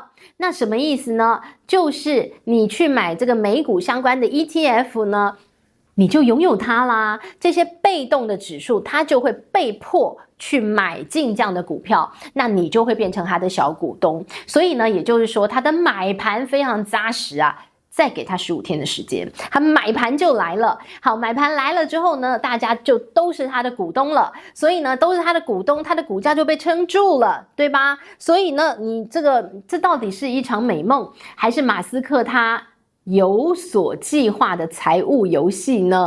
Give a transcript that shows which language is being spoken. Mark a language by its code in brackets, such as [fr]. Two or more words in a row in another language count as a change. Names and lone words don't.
[zh] 那什麼意思呢？就是你去買這個美股相關的 ETF 呢，你就擁有它啦。這些被動的指數，它就會被迫去買進這樣的股票，那你就會變成它的小股東。所以呢，也就是說，它的買盤非常紮實啊。再給他15天的時間，他買盤就來了。好，買盤來了之後呢，大家就都是他的股東了，所以呢，都是他的股東，他的股價就被撐住了，對吧？所以呢，你這到底是一場美夢，還是馬斯克他有所計劃的財務遊戲呢？